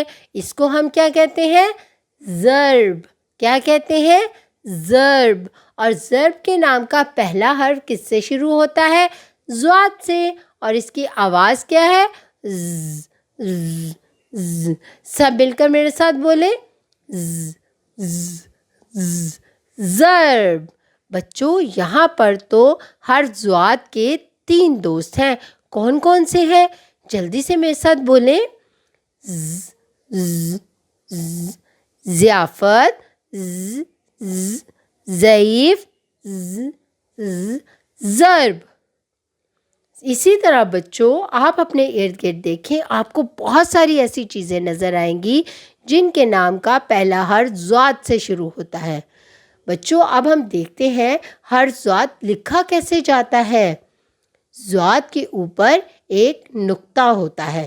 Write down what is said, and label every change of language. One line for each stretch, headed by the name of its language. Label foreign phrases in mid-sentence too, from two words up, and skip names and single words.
Urdu: اس کو ہم کیا کہتے ہیں؟ ضرب۔ کیا کہتے ہیں؟ ضرب۔ اور ضرب کے نام کا پہلا حرف کس سے شروع ہوتا ہے؟ ضاد سے۔ اور اس کی آواز کیا ہے؟ ز ز ز۔ سب مل کر میرے ساتھ بولیں، ز ز ز، ضرب۔ بچوں، یہاں پر تو ہر ضاد کے 3 دوست ہیں۔ کون کون سے ہیں؟ جلدی سے میرے ساتھ بولیں، ز ز ز، ضیافت، ز ز، ضعیف، ز ز، ضرب۔ اسی طرح بچوں، آپ اپنے ارد گرد دیکھیں، آپ کو بہت ساری ایسی چیزیں نظر آئیں گی جن کے نام کا پہلا حرف ضاد سے شروع ہوتا ہے۔ بچوں، اب ہم دیکھتے ہیں ہر ضاد لکھا کیسے جاتا ہے۔ ضاد کے اوپر ایک نقطہ ہوتا ہے۔